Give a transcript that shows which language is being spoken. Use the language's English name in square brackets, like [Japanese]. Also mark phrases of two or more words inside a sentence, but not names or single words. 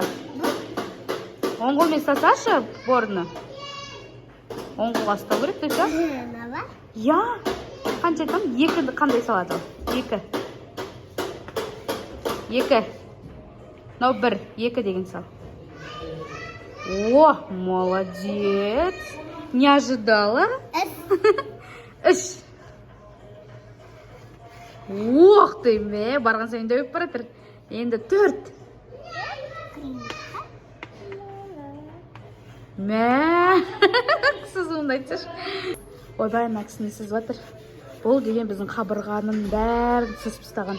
[Kazakh] Оң қолмен салсашы борыны. Оң қолға ұстау керек, дұрыс па? Я. Қанша айтам? 2-ді қандай салады? 2. 2. Мынау 1, 2 деген сал. О, молодец. [Russian] Не ожидала? 3. Ох ты, [Kazakh] барған сайын дөйіп баратыр. Енді 4. Сызуын айтсаш. Ойбай, ана кісіні сызып жатыр. Бұл деген біздің қабырғаның бәрін сызып тастаған.